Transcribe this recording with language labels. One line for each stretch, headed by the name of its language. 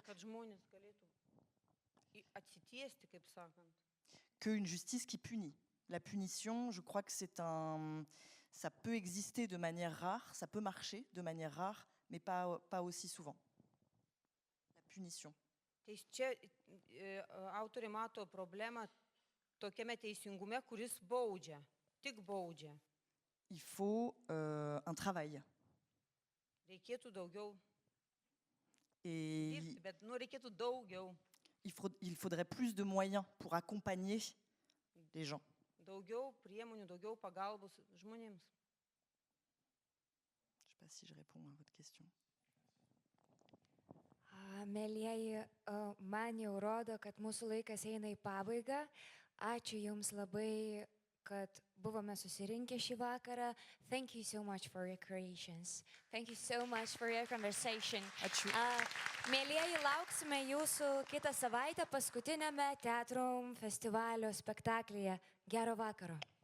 Lithuanian: Kad žmonės galėtų atsitiesti, kaip sakant.
French: qu'une justice qui punit. La punition, je crois que ça peut exister de manière rare, ça peut marcher de manière rare, mais pas aussi souvent. La punition.
Lithuanian: Tai čia autoriai mato problemą tokiame teisingume, kuris baudžia, tik baudžia.
French: Il faut un travail.
Lithuanian: Reikėtų daugiau
French: Et
Lithuanian: dirbti, bet reikėtų daugiau.
French: il faudrait plus de moyens pour accompagner les gens.
Lithuanian: Daugiau priemonių, daugiau pagalbos žmonėms.
French: Je ne sais pas si je réponds à votre question.
Lithuanian: Mėlyjeji, man jau rodo, kad mūsų laikas eina į pabaigą. Ačiū Jums labai, kad buvome susirinkę šį vakarą.
English: Thank you so much for your creations. Thank you so much for your conversation.
Lithuanian: Ačiū. Mėlyjeji, lauksime Jūsų kitą savaitę paskutinėme Teatrum festivalio spektaklyje. Gero vakaro.